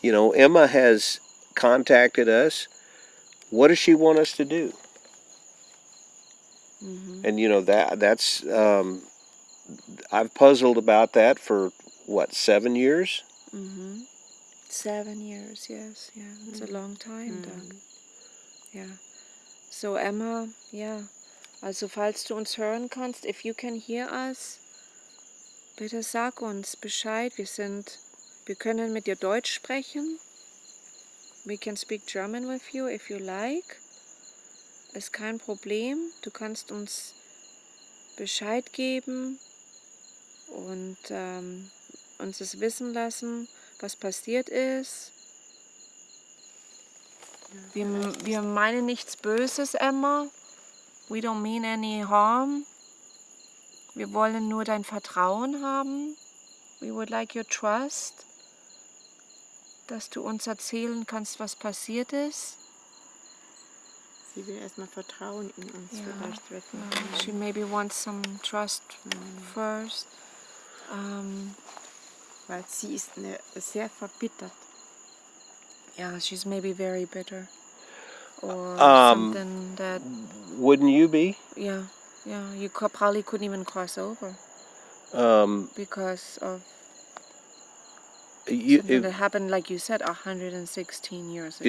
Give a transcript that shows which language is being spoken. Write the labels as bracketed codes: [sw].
[en] You know, Emma has contacted us. What does she want us to do? And you know that's I've puzzled about that for what, 7 years? 7 years, yes, yeah, it's a long time, Doug. Yeah. So Emma, yeah. [de] Also falls du uns hören kannst, [en] if you can hear us, [de] bitte sag uns Bescheid. Wir können mit dir Deutsch sprechen. [en] We can speak German with you if you like. [de] Ist kein Problem. Du kannst uns Bescheid geben und uns es wissen lassen, was passiert ist. Wir meinen nichts Böses, Emma. [en] We don't mean any harm. [de] Wir wollen nur dein Vertrauen haben. [en] We would like your trust. [de] Dass du uns erzählen kannst, was passiert ist. Sie will erstmal Vertrauen in uns vielleicht wecken. [en] She maybe wants some trust first. [de] Weil sie ist sehr verbittert. [en] Yeah, she's maybe very bitter. Or something that... Wouldn't you be? Yeah, you probably couldn't even cross over. Because of something that happened, like you said, 116 years ago.